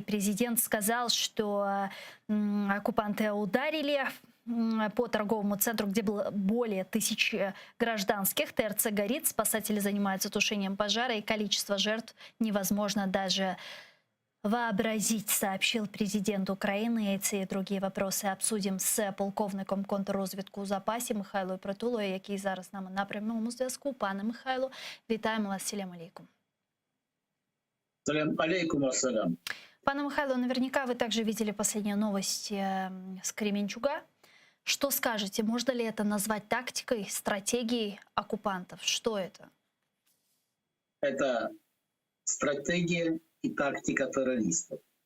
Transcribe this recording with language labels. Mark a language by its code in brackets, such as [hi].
[ru] Президент сказал, что оккупанты ударили по торговому центру, где было более 1000 гражданских. ТРЦ горит, спасатели занимаются тушением пожара, и количество жертв невозможно даже вообразить, сообщил президент Украины. Эти и другие вопросы обсудим с полковником [uk] контррозвідку у запасі Михайлою Притулою, який зараз з нами на прямому зв'язку. Пане Михайло, вітаємо вас. [ar] Салям алейкум. Салям алейкум ассалям. [uk] Пане Михайло, [ru] наверняка вы также видели последние новости с Кременчуга. Что скажете, можно ли это назвать тактикой, стратегией оккупантов? Что это? Это стратегия и тактика террористов.